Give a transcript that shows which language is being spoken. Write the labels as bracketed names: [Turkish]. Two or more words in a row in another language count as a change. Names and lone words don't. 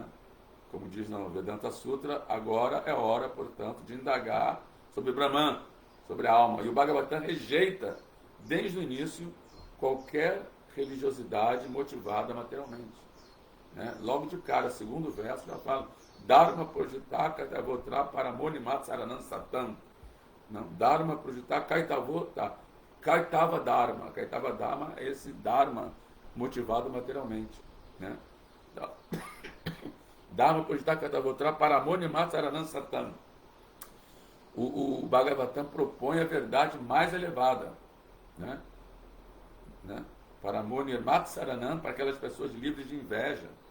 [Portuguese] Como diz no Vedanta Sutra, agora é hora, portanto, de indagar sobre Brahman, sobre a alma. E o Bhagavatam rejeita, desde o início, qualquer religiosidade motivada materialmente, né? Logo de cara, segundo verso, já fala [Sanskrit] Dharma Projitaka Devotra Paramonimat Saranam Satam. Dharma Projitaka Kaitavota. Kaitava Dharma. Kaitava Dharma [Portuguese] é esse Dharma motivado materialmente, né? [Sanskrit] Dharma Projitaka Kaitavotra Paramonimat Saranam Satam. [Portuguese] O Bhagavatam propõe a verdade mais elevada, né? [Sanskrit] Paramonimat Saranam, [Portuguese] para aquelas pessoas livres de inveja.